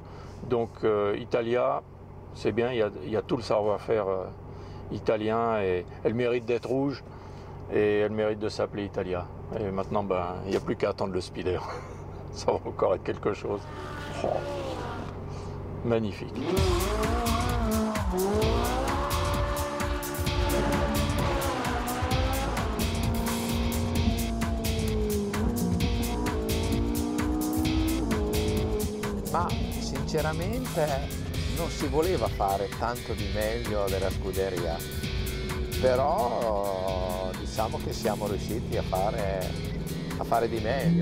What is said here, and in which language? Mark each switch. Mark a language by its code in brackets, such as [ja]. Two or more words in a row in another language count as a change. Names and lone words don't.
[fr] Donc Italia, c'est bien, il y a tout le savoir-faire italien et elle mérite d'être rouge et elle mérite de s'appeler Italia. Et maintenant, il n'y a plus qu'à attendre le speeder. Ça va encore être quelque chose. Oh. Magnifique. [it] Ma sinceramente non si voleva fare tanto di meglio della scuderia, però diciamo che siamo riusciti a fare di meglio.